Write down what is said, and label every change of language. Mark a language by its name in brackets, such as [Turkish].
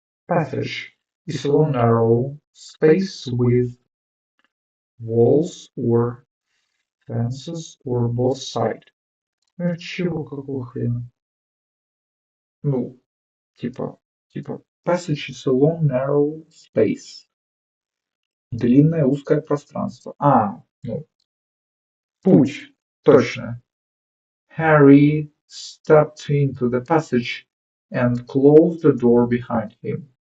[English] Passage is a long, narrow space with walls or fences or both sides. [Russian] Чего, какого хрена? Ну, типа, [English] passage is a long, narrow space. [Russian] Длинное, узкое пространство. Ну, путь, точно. [English] Harry stepped into the passage and closed the door behind him.